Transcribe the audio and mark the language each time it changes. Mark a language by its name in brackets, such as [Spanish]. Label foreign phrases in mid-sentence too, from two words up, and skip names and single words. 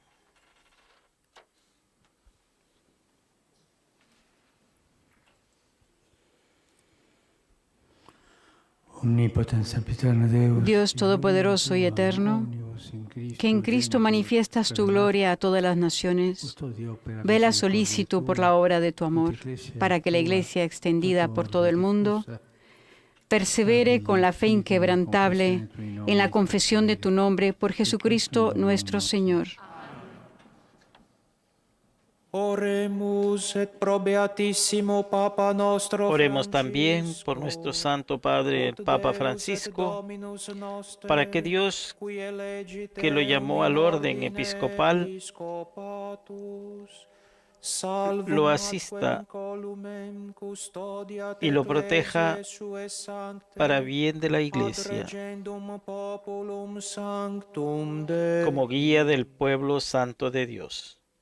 [Spanish] Dios Todopoderoso y Eterno, que en Cristo manifiestas tu gloria a todas las naciones, vela solícito por la obra de tu amor, para que la Iglesia extendida por todo el mundo persevere con la fe inquebrantable en la confesión de tu nombre por Jesucristo nuestro Señor. [Latin] Oremus et pro beatissimo Papa nostro [Spanish] Oremos también por nuestro Santo Padre, el Papa Francisco, para que Dios, que lo llamó al orden episcopal, lo asista y lo proteja para bien de la Iglesia, como guía del pueblo santo de Dios.